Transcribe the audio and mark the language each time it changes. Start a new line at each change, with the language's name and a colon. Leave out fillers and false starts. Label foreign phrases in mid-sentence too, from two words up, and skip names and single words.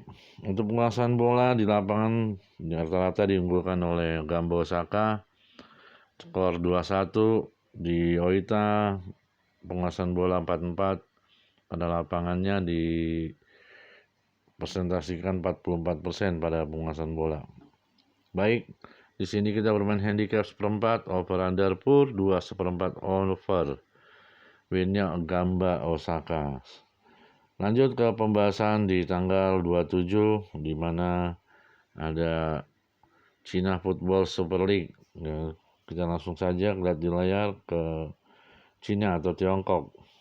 Indonesian: Untuk penguasaan bola di lapangan rata-rata diunggulkan oleh Gamba Osaka. Skor 2-1. Di Oita penguasaan bola 44, pada lapangannya dipresentasikan 44% pada penguasaan bola. Baik, di sini kita bermain handicap seperempat,
English: over under
Indonesian: pur 2 seperempat over. Winnya Gamba Osaka. Lanjut ke pembahasan di tanggal 27, di mana ada China Football Super League. Ya, kita langsung saja lihat di layar ke China atau Tiongkok.